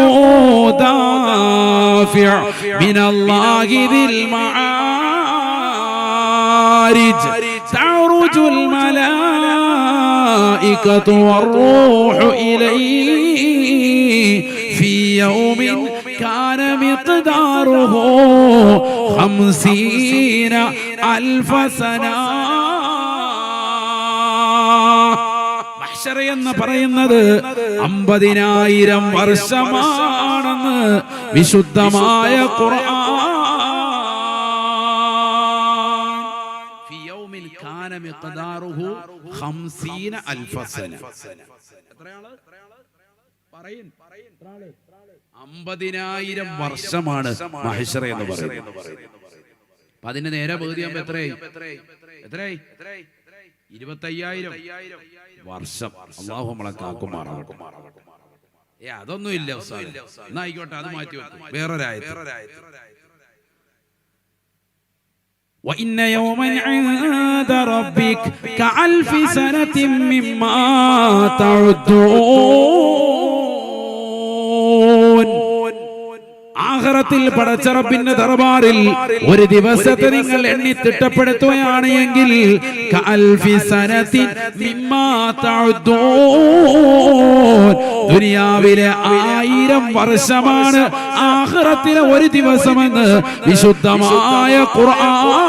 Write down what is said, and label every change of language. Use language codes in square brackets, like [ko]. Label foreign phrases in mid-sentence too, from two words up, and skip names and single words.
[ar] دافع من الله ذي المعارج تعرج الملائكة والروح إليه في يوم كان مقداره 50,000 سنة. [ml] മഹ്ശർ എന്ന് പറയുന്നത് 50,000 വർഷമാണെന്ന് വിശുദ്ധമായ ഖുർആൻ. [ar] في يوم كان مقداره 50,000 سنة. [ml] എത്രയാണ് പറയും? 50,000 വർഷമാണ് മഹ്ശർ എന്ന് പറയുന്നത്. അപ്പൊ അതിന്റെ നേരെ പകുതിയാകുമ്പോ എത്രയായി? 25,000 വർഷം. അല്ലാഹു നമ്മളെ കാക്കുമാറാകട്ടെ. അതൊന്നും ഇല്ല എന്നാ ആയിക്കോട്ടെ, അത് മാറ്റി വെക്കും. [ar] വേറൊരായത്ത് وَإِنَّ يَوْمًا عِندَ رَبِّكَ كَأَلْفِ سَنَةٍ مِّمَّا تَعُدُّونَ. [ml] ആഖിറത്തിൽ പടച്ച റബ്ബിന്റെ ദർബാറിൽ ഒരു ദിവസത്തെ നിങ്ങൾ എണ്ണി തിട്ടപ്പെടുത്തുകയാണ് എങ്കിൽ [ar] كألف سنة مما تعدون. [ml] ദുനിയാവിലെ 1000 വർഷമാണ് ആഖിറത്തിലെ ഒരു ദിവസമെന്ന് വിശുദ്ധമായ ഖുർആൻ.